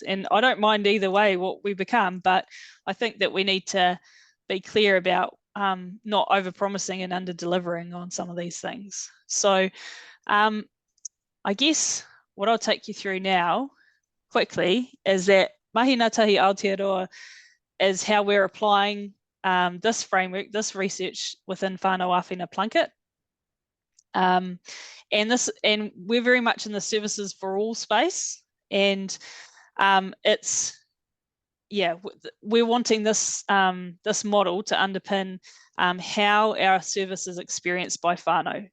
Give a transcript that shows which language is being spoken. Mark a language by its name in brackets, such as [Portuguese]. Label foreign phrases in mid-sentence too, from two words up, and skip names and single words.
[English] And I don't mind either way what we become, but I think that we need to be clear about not over-promising and under-delivering on some of these things. So I guess what I'll take you through now quickly is that Mahi Ngātahi Aotearoa is how we're applying this framework, this research within whānau āwhina Plunkett. And we're very much in the services for all space, and we're wanting this model to underpin how our service is experienced by whānau.